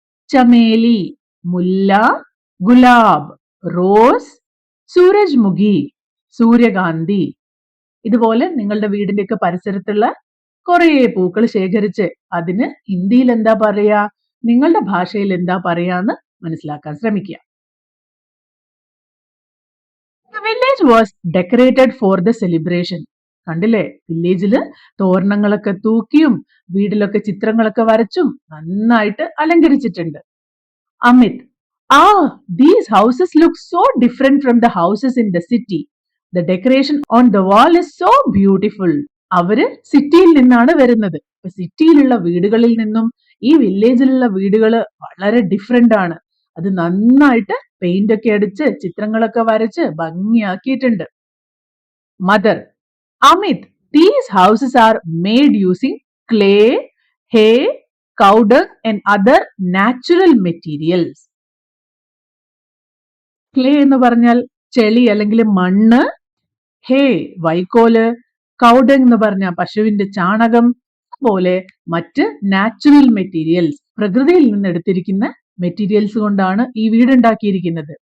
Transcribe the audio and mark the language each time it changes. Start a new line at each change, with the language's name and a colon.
Malayalam: ചമേലി, മുല്ല, ഗുലാബ്, റോസ്, സൂരജ്മുഖി, സൂര്യകാന്തി. ഇതുപോലെ നിങ്ങളുടെ വീടിന്റെയൊക്കെ പരിസരത്തുള്ള കുറേ പൂക്കൾ ശേഖരിച്ച് അതിന് ഹിന്ദിയിൽ എന്താ പറയാ, നിങ്ങളുടെ ഭാഷയിൽ എന്താ പറയാന്ന് മനസ്സിലാക്കാൻ ശ്രമിക്കുക.
English: The village was decorated for the celebration.
Malayalam: കണ്ടില്ലേ, വില്ലേജില് തോരണങ്ങളൊക്കെ തൂക്കിയും വീട്ടിലൊക്കെ ചിത്രങ്ങളൊക്കെ വരച്ചും നന്നായിട്ട് അലങ്കരിച്ചിട്ടുണ്ട്.
English: Amit, these houses look so different from the houses in the city. The decoration on the wall is so beautiful.
Malayalam: അവര് സിറ്റിയിൽ നിന്നാണ് വരുന്നത്. സിറ്റിയിലുള്ള വീടുകളിൽ നിന്നും ഈ വില്ലേജിലുള്ള വീടുകള് വളരെ ഡിഫറെന്റ് ആണ്. അത് നന്നായിട്ട് പെയിന്റ് ഒക്കെ അടിച്ച് ചിത്രങ്ങളൊക്കെ വരച്ച് ഭംഗിയാക്കിയിട്ടുണ്ട്.
English: Mother, Amit, these houses are made using clay, hay, cow dung and other natural materials.
Malayalam: Clay എന്ന് പറഞ്ഞാൽ ചെളി അല്ലെങ്കിൽ മണ്ണ്, ഹേ വൈക്കോല്, കൗഡങ് എന്ന് പറഞ്ഞാൽ പശുവിന്റെ ചാണകം പോലെ മറ്റ് നാച്ചുറൽ മെറ്റീരിയൽസ്, പ്രകൃതിയിൽ നിന്ന് എടുത്തിരിക്കുന്ന മെറ്റീരിയൽസ് കൊണ്ടാണ് ഈ വീട് ഉണ്ടാക്കിയിരിക്കുന്നത്.